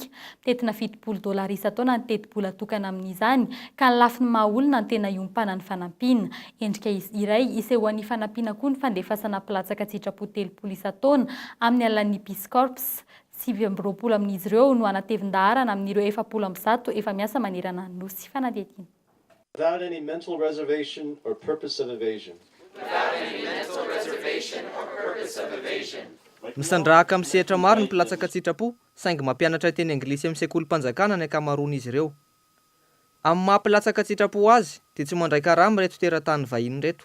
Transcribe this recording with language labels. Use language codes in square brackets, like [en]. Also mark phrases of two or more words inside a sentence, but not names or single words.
[mg] Mitetina $70 isa-taona ny teti-bola tokana amin'izany ka ny lafiny mahaolona ny tena iompana ny fanampiana. Endrika iray iseho an'ny fanampiana koa ny fandefasana pilatsaka sitrapo 30 isa-taona amin'ny alalan'ny Peace Corps. 720 amin'izy ireo no anatevin-daharana amin'ireo 700 efa miasa manerana ny nosy fanadihadiana. [en] Without any mental reservation or purpose of evasion. [mg] Misandrahaka amin'ny sehatra maro ny mpilatsaka sitrapo saingy mampianatra teny anglisy amin'ny sekolim-panjakana ny ankamaroan'izy ireo. Amin'ny maha-pilatsaka sitrapo azy dia tsy mandray karama reto teratany vahiny reto.